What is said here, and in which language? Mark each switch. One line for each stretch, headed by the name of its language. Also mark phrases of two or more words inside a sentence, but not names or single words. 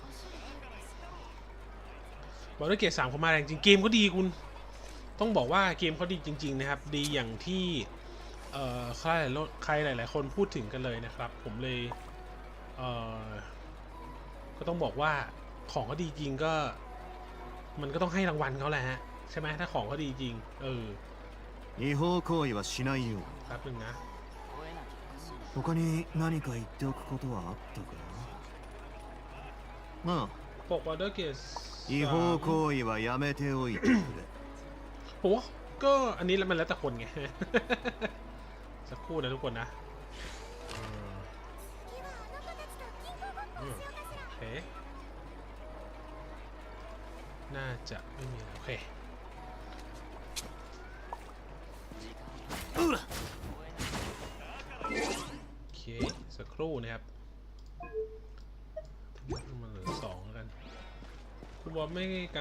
Thai: บอกด้วยเกรด 3เขามาแรงจริงเกมก็ดีคุณต้องบอกว่าเกมเขาดีจริงๆนะครับดีอย่างที่ใครหลายๆคนพูดถึงกันเลยนะครับผมเลยก็ต้องบอกว่าของเขาดีจริงก็มันก็ต้องให้รางวัลเขาแหละฮะใช่ไหมถ้าของเขาดีจริง
Japanese: 違法行為はしないよ
Thai: แป๊บนึงนะ
Japanese: 他に何か言っておくことはあったかなあ
Thai: ปกวอเตอร์เกส
Japanese: 違法行為はやめておいてくれ
Thai: โหก็อันนี้มันแล้วแต่คนไง สักครู่นะทุกคนนะโอเคน่าจะไม่มีโอเคสักครู่นะครับคุณบอมไม่กัง